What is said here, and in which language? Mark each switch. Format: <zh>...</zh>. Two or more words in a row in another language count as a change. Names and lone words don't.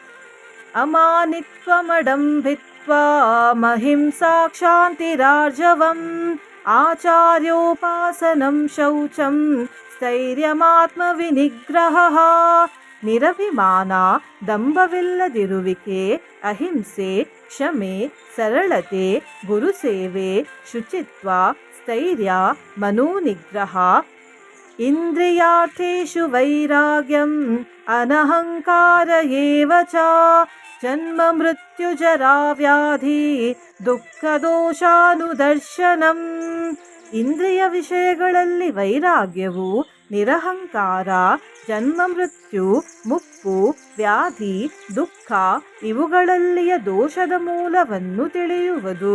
<sa>ಅಮಾನಿತ್ವಮಡಂಭಿತ್ವ ಮಹಿಂಸಾ ಕ್ಷಾಂತಿರಾರ್ಜವಂ ಆಚಾರ್ಯೋಪಾಸನಂ ಶೌಚಂ ಸ್ಥೈರ್ಯಮಾತ್ಮವಿನಿಗ್ರಹ.</sa> <kn>ನಿರಭಿಮಾನ, ದಂಭವಿಲ್ಲದಿರುವಿಕೆ, ಅಹಿಂಸೆ, ಕ್ಷಮೆ, ಸರಳತೆ, ಗುರುಸೇವೆ, ಶುಚಿತ್ವ, ಸ್ಥೈರ್ಯ, ಮನೋನಿಗ್ರಹ.</kn> <sa>ಇಂದ್ರಿಯಾರ್ಥೇಷು ವೈರಾಗ್ಯಂ ಅನಹಂಕಾರ ಏವ ಚ ಜನ್ಮ ಮೃತ್ಯು ಜರಾ ವ್ಯಾಧಿ ದುಃಖ ದೋಷಾನುದರ್ಶನಂ.</sa> <kn>ಇಂದ್ರಿಯ ವಿಷಯಗಳಲ್ಲಿ ವೈರಾಗ್ಯವು, ನಿರಹಂಕಾರ, ಜನ್ಮ ಮೃತ್ಯು, ಮುಪ್ಪು, ವ್ಯಾಧಿ, ದುಃಖ ಇವುಗಳಲ್ಲಿಯ ದೋಷದ ಮೂಲವನ್ನು ತಿಳಿಯುವುದು.</kn>